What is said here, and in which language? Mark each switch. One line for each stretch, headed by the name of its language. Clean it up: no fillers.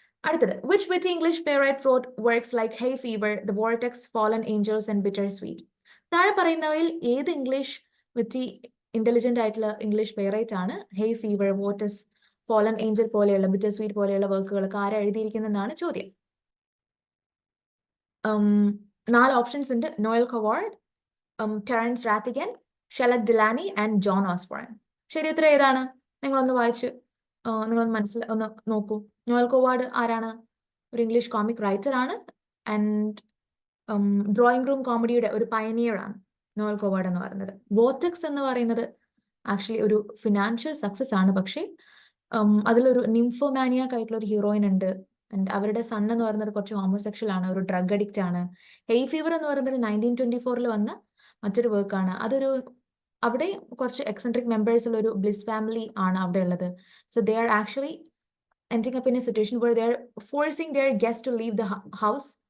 English: അടുത്തത്, which witty English playwright wrote works like Hay Fever, The Vortex, Fallen Angels and Bittersweet?
Malayalam: താഴെ പറയുന്നവയിൽ ഏത് English വിറ്റി intelligent ആയിട്ടുള്ള English playwright ആണ് hay fever, വോർട്ടസ്, fallen Angel പോലെയുള്ള, bitter sweet പോലെയുള്ള വർക്കുകളൊക്കെ ആരാ എഴുതിയിരിക്കുന്നതെന്നാണ് ചോദ്യം. 4 ഓപ്ഷൻസ് ഉണ്ട്. Noel Coward, Terence റാത്തിഗൻ, ഷെലക് ഡിലാനി and John Osborne. ശരി ഉത്തരം ഏതാണ്? നിങ്ങളൊന്ന് വായിച്ച് ഒന്ന് നോക്കൂ. നോയൽ കവാർഡ് ആരാണ്? ഒരു ഇംഗ്ലീഷ് കോമിക് റൈറ്റർ ആണ് ആൻഡ് ഡ്രോയിങ് റൂം കോമഡിയുടെ ഒരു പയനിയർ ആണ് നോയൽ കവാർഡ് എന്ന് പറയുന്നത്. വോർട്ടെക്സ് എന്ന് പറയുന്നത് ആക്ച്വലി ഒരു ഫിനാൻഷ്യൽ സക്സസ് ആണ്, പക്ഷേ അതിലൊരു നിംഫോമാനിയാക്ക് ആയിട്ടുള്ള ഒരു ഹീറോയിൻ ഉണ്ട്. ആൻഡ് അവരുടെ സൺ എന്ന് പറയുന്നത് കുറച്ച് ഹോമോസെക്ഷൽ ആണ്, ഒരു ഡ്രഗ് അഡിക്റ്റ് ആണ്. ഹെയ് ഫീവർ എന്ന് പറയുന്നത് 1924 വന്ന മറ്റൊരു വർക്കാണ്. അവിടെ കുറച്ച് എക്സെൻട്രിക് മെമ്പേഴ്സ് ഉള്ള ഒരു ബ്ലിസ് ഫാമിലി ആണ് അവിടെ ഉള്ളത്.
English: So they are actually ending up in a situation where they are forcing their guests to leave the house.